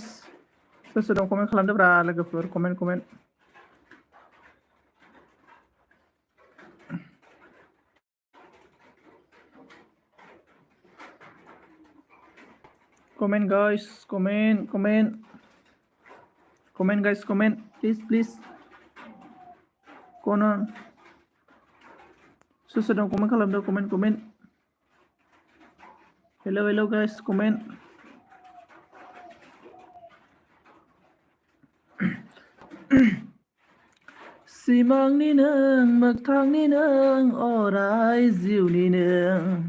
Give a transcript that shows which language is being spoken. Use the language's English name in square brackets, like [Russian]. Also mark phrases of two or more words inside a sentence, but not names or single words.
[Bodo] सोर सोर दं कमेंट खालामदोब्रा लोगोफोर कमेंट. [English] Comment guys, comment guys, comment please. [Bodo] कौन सोर सोर दं कमेंट खालामदो कमेंट. [English] Hello guys, comment. [Bodo] सिमांनि नों मोगथांनि नों अराय जिउनि नों